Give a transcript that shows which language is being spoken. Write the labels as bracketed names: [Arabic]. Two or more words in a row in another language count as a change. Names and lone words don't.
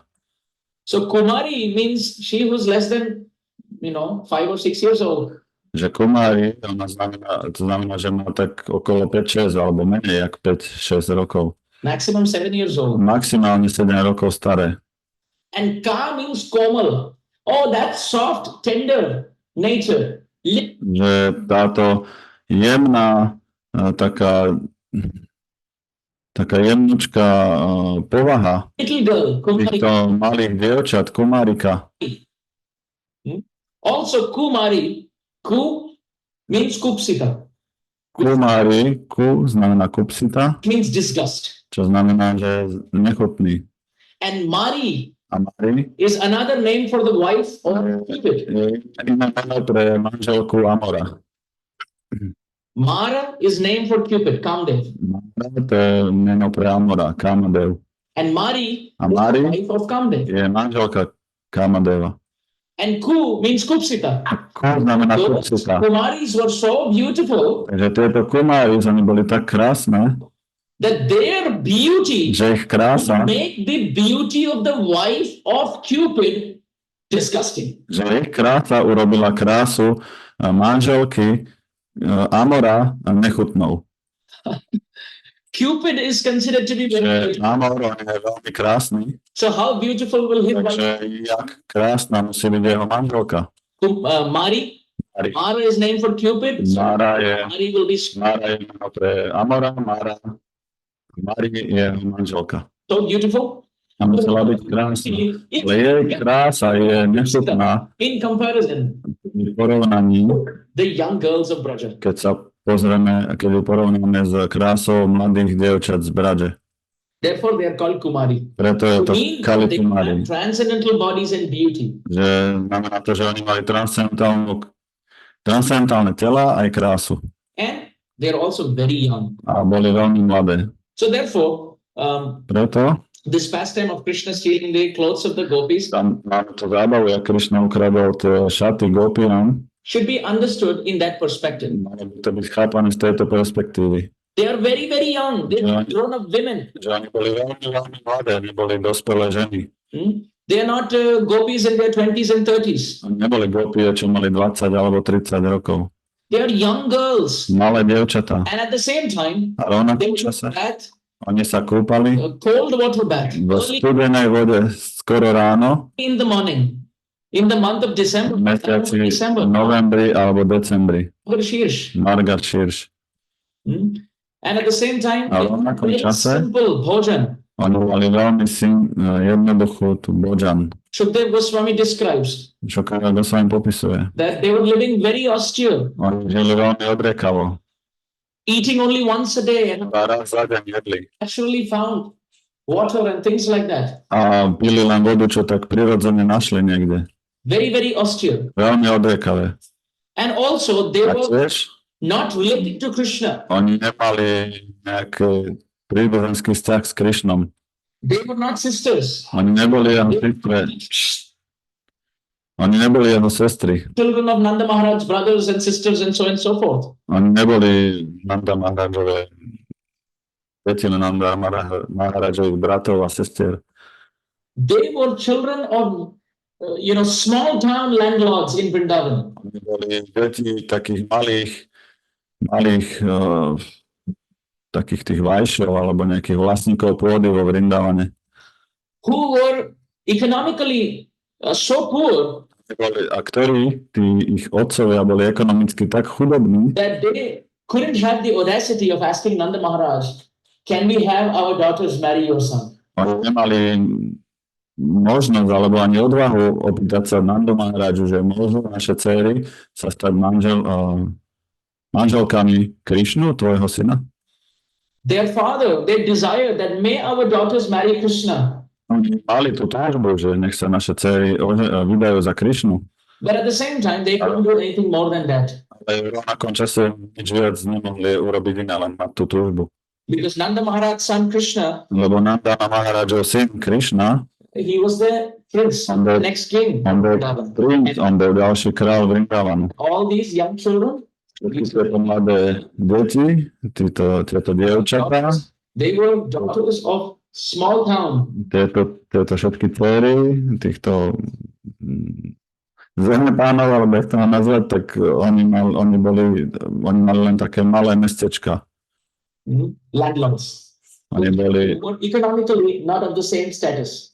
[English] So Kumari means she who's less than, 5 or 6 years old. [Slovak] Že Kumári, to znamená, že má tak okolo 5-6 alebo menej jak 5-6 rokov. [English] Maximum 7 years old. [Slovak] Maximálne 7 rokov staré. [English] And Ka means Komal. Oh, that soft, tender nature. [Slovak] Že táto jemná, taká jemnučká povaha [English] Little girl, Kumari. [Slovak] týchto malých dievčat, Kumárika. [English] Also Kumari, Ku means Kupsita. [Slovak] Kumári, ku znamená kupsita, [English] Means disgust. [Slovak] čo znamená, že je nechutný. [English] And Mari [Slovak] A Mari [English] is another name for the wife or Cupid. [Slovak] je iné meno pre manželku Amora. [English] Mara is name for Cupid, Kamdev. [Slovak] Mara to je meno pre Amora, Kamadev. [English] And Mari [Slovak] A [English] is Mari? the wife of Kamdev. [Slovak] Je manželka Kamadeva. [English] And Ku means Kupsita. [Slovak] Ku znamená [English] Those [Slovak] kupsita. [English] Kumaris were so beautiful [Slovak] Takže tieto kumári, oni boli tak krásne, [English] that their beauty [Slovak] že ich krása, [English] make the beauty of the wife of Cupid disgusting. [Slovak] že ich krása urobila krásu manželky Amora nechutnou. [English] Cupid is considered to be very [Slovak] Že [English] beautiful. [Slovak] Amor, on je veľmi krásny, [English] So how beautiful will his wife [Slovak] takže jak krásna musí byť jeho manželka. [English] Mari? [Slovak] Mari. [English] Mara is named for Cupid. So [Slovak] Mara je [English] Mari will be [Slovak] meno pre Amora, Mari je jeho manželka. [English] so beautiful. [Slovak] A musela byť krásna. Ale jej krása je nechutná [English] In comparison, [Slovak] v porovnaní, [English] the young girls of Braja. [Slovak] keď sa pozrieme, keď ju porovnáme s krásou mladých dievčat z Bradže. [English] Therefore, they are called Kumari. [Slovak] Preto je to [English] Means Kali they Kumari. have transcendental bodies and beauty. [Slovak] Že znamená to, že oni mali transcendentálne tela aj krásu. [English] And they are also very young. [Slovak] A boli veľmi mladé. [English] So therefore, [Slovak] Preto [English] this pastime of Krishna stealing the clothes of the gopis [Slovak] tam máme to zábavu, jak Krišna ukradol tie šaty gopinom. [English] should be understood in that perspective. [Slovak] Malo by to byť chápané z tejto perspektívy. [English] They are very, very young. They are grown-up women. [Slovak] Že oni boli veľmi, veľmi mladé, neboli dospelé ženy. [English] They are not gopis in their 20s and 30s. [Slovak] Oni neboli gopie, čo mali 20 alebo 30 rokov. [English] They are young girls. [Slovak] Malé dievčatá. [English] And at the same time, [Slovak] A rovnako [English] they [Slovak] v čase [English] bath, [Slovak] oni sa kúpali [English] cold water bath [Slovak] v [English] early [Slovak] studenej vode skoro ráno, [English] in the morning. In the month of December, [Slovak] v mesiaci December, novembri alebo decembri. [English] Shirsh. [Slovak] Margashirš. [English] And at the same time, [Slovak] A [English] they [Slovak] rovnakom [English] very [Slovak] čase [English] simple bhojan. [Slovak] oni mali veľmi jednoduchú tú bodžan. [English] Shukdev Goswami describes [Slovak] Čo Karel sa im popisuje. [English] that they were living very austere, [Slovak] Oni žili veľmi odriekavo. [English] eating only once a day and [Slovak] Raz za deň jedli. [English] naturally found water and things like that. [Slovak] A pili len vodu, čo tak prirodzene našli niekde. [English] Very, very austere. [Slovak] Veľmi odriekavé. [English] And also, they [Slovak] A [English] were [Slovak] tiež [English] not related to Krishna. [Slovak] oni nemali nejaký príbuzenský vzťah s Krišnom. [English] They were not sisters. [Slovak] Oni neboli jeho sestry. Oni neboli jeho sestry. [English] Children of Nanda Maharaj's brothers and sisters and so forth. [Slovak] Oni neboli Nanda Maharajové deti Nanda Maharajových bratov a sestier. [English] They were children of, small town landlords in Vrindavan. [Slovak] Oni boli deti takých malých takých tých vajšov alebo nejakých vlastníkov pôdy vo Vrindavane. [English] Who were economically so poor [Slovak] A ktorí, tí ich otcovia, boli ekonomicky tak chudobní, [English] that they couldn't have the audacity of asking Nanda Maharaj, can we have our daughters marry your son? [Slovak] oni nemali možnosť alebo ani odvahu opýtať sa Nandu Maharaju, že môžu naše dcery sa stať manželkami Krišnu, tvojho syna. [English] Their father, they desired that may our daughters marry Krishna. [Slovak] Oni mali tú túžbu, že nech sa naše dcery vydajú za Krišnu. [English] But at the same time, they couldn't do anything more than that. [Slovak] Ale v rovnakom čase nič viac nemohli urobiť iné, len mať tú túžbu. [English] Because Nanda Maharaj's son Krishna, [Slovak] Lebo Nanda Maharajov syn Krišna, [English] he was the prince, the next king. [Slovak] on bol ďalší král Vrindavanu. [English] All these young children, [Slovak] Tieto mladé deti, tieto dievčatá, [English] they were daughters of small town. [Slovak] tieto všetky dcery, týchto zemepánov, alebo jak to mám nazvať, tak oni mali len také malé mestečka. [English] Landlords. [Slovak] Oni boli [English] Economically not of the same status.